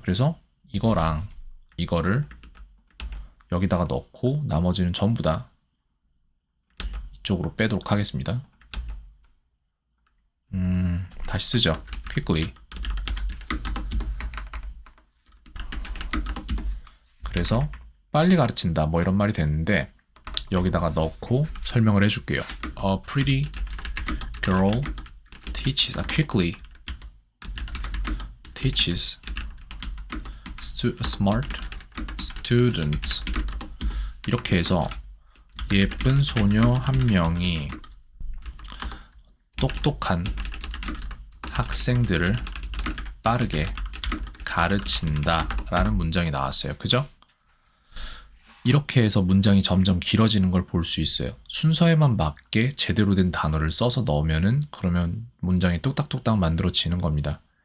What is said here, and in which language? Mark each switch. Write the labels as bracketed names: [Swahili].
[Korean] 그래서 이거랑 이거를 여기다가 넣고 나머지는 전부 다 이쪽으로 빼도록 하겠습니다. 다시 쓰죠. quickly. 그래서 빨리 가르친다 뭐 이런 말이 됐는데 여기다가 넣고 설명을 해줄게요. [English] A pretty girl teaches quickly teaches smart students. [Korean] 이렇게 해서 예쁜 소녀 한 명이 똑똑한 학생들을 빠르게 가르친다 라는 문장이 나왔어요. 그죠? 이렇게 해서 문장이 점점 길어지는 걸 볼 수 있어요. 순서에만 맞게 제대로 된 단어를 써서 넣으면은 그러면 문장이 뚝딱뚝딱 만들어지는 겁니다.